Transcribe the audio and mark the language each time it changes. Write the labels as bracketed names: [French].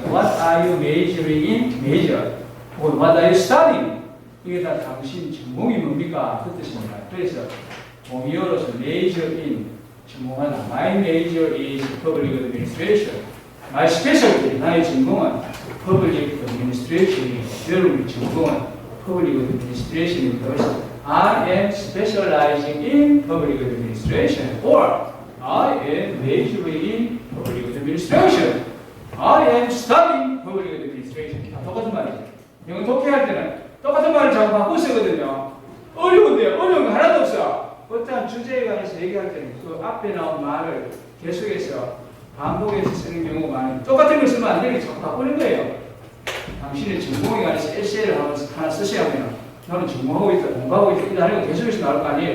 [English] What are you majoring in? Major. [Korean] 혹은 [English] What are you studying? [Korean] 이게 다 당신 전공이 뭡니까? 그 뜻입니다. 그래서 동의어로서 [English] major in [Korean] 전공하다. [English] My major is public administration. My specialty, [Korean] 나의 전공은 public administration이고 여러분의 전공은 public administration입니다. [English] I am specializing in public administration or I am majoring in public administration. I am studying public administration. [Korean] 다 똑같은 말이죠. 영어 독해할 때는 똑같은 말을 자꾸 바꿔 쓰거든요. 어려운데 어려운 거 하나도 없어. 어떠한 주제에 관해서 얘기할 때는 그 앞에 나온 말을 계속해서 반복해서 쓰는 경우가 많아요. 똑같은 걸 쓰면 안 되니까 자꾸 바꾸는 거예요. 당신의 전공에 관해서 에세이를 하나 쓰셔야 하면 너는 전공하고 있다, 공부하고 있다, 이다 하는 거 계속해서 나올 거 아니에요.